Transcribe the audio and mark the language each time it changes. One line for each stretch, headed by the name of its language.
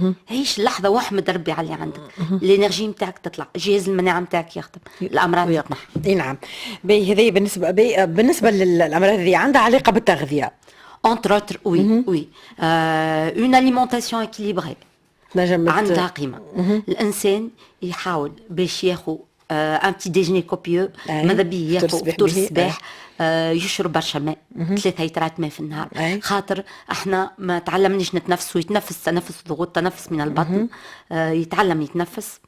Arabic: عيش اللحظه واحمد ربي على اللي عندك، الانرجي نتاعك تطلع، جهاز المناعه نتاعك يخدم، الامراض تتنحى. نعم. هذه بالنسبه للامراض هذه عندها علاقه بالتغذيه.
French: entre autres oui une alimentation équilibrée
Arabic: عندها قيمه. الانسان يحاول باش ياخذ
French: ان بتي ديجيني كوبيو،
Arabic: ماذا بيه ياخذ فطور الصباح، يشرب برشا ماء، 3 لترات ماء في النهار، خاطر احنا ما تعلمنيش نتنفسوا. يتنفس تنفس ضغوط، تنفس من البطن، يتعلم يتنفس.